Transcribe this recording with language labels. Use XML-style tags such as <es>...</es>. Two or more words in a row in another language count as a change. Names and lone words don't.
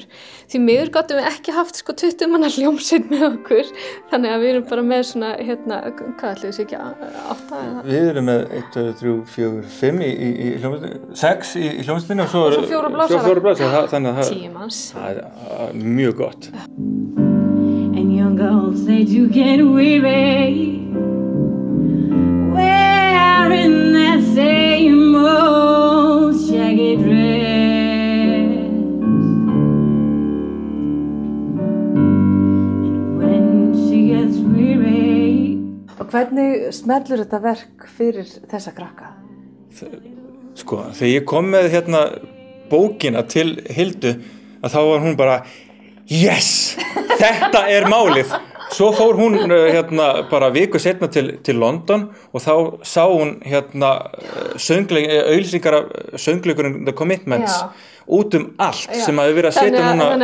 <is>Því miður gátum við ekki haft 20 manna hljómsveit með okkur, þannig að við erum bara með svona, hvað ætli þessu ekki 8 eða? Við erum með 1, 2, 3, 4, 5 í hljómsveitinni, 6 í hljómsveitinni og svo fjóra blásara. Þannig að 10 manns. Það er mjög gott.</is> <en>And young girls said you get weary wearing that same old shaggy dress. And when she gets weary.</en> <is>Og hvernig smellur þetta verk fyrir þessa krakka? Sko, þegar ég kom með bókina til Hildu að þá var hún bara yes, þetta er málið. Svo fór hún bara viku seinna til London og þá sá hún auglýsingar af söngleikurinn The Commitments út allt sem að við verið að setja núna upp nýjan.</is>